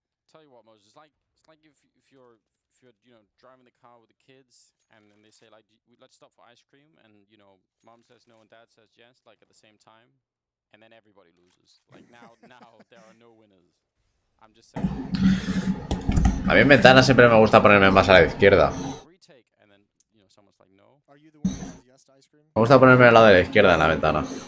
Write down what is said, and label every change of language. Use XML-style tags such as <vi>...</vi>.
<en>Tell you what, Moses, it's like if you're driving the car with the kids and then they say like let's stop for ice cream and mom says no and dad says yes like at the same time and then everybody loses. Like now there are no winners. I'm just saying.</en> <es>A mí en ventana siempre me gusta ponerme más a la izquierda.</es> <en>Retake and then someone's like no.</en> <es>Me gusta ponerme al lado de la izquierda en la ventana.</es>